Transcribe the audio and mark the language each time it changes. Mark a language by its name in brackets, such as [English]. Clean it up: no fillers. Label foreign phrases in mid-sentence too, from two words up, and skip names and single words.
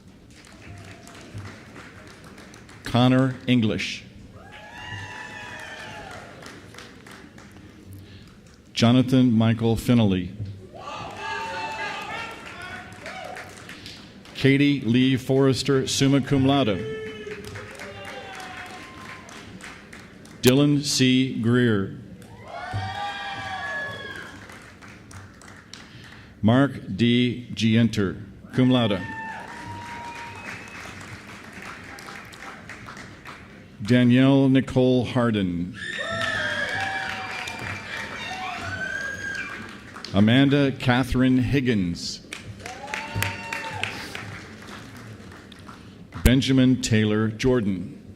[English] Connor English. Jonathan Michael Finley. Katie Lee Forrester, [Latin] summa cum laude. [English] Dylan C. Greer. Mark D. Gienter, [Latin] cum laude. [English] Danielle Nicole Harden. Amanda Catherine Higgins. Benjamin Taylor Jordan.